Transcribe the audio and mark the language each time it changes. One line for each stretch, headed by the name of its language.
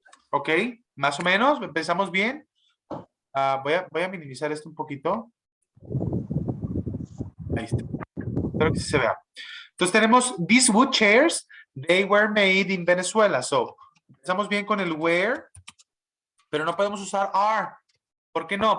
Spanish: Ok, más o menos, empezamos bien. Voy a minimizar esto un poquito. Ahí está. Espero que sí se vea. Entonces tenemos
English: these wood chairs, they were made in Venezuela.
Spanish: So, empezamos bien con el where, pero no podemos usar are. ¿Por qué no?